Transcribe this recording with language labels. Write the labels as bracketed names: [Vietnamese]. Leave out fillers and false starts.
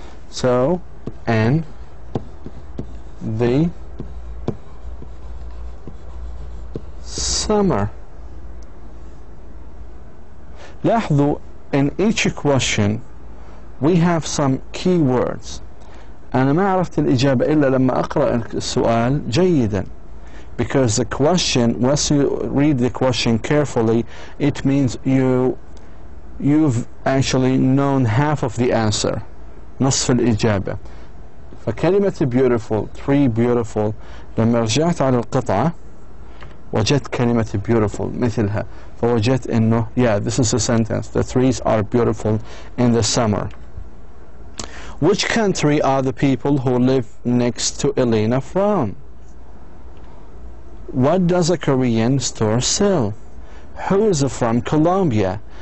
[English] So, in the summer. [Arabic] لاحظوا, [English] in each question we have some key words. [Arabic] أنا ما عرفت الإجابة إلا لما أقرأ السؤال جيدا. [English] Because the question, once you read the question carefully, it means you've actually known half of the answer. [Arabic] نصف الإجابة. فكلمة beautiful, tree beautiful, لما رجعت على القطعة وجدت كلمة beautiful مثلها. فوجدت إنه [English] yeah, this is a sentence. The trees are beautiful in the summer. Which country are the people who live next to Elena from? What does a Korean store sell? Who is from Colombia?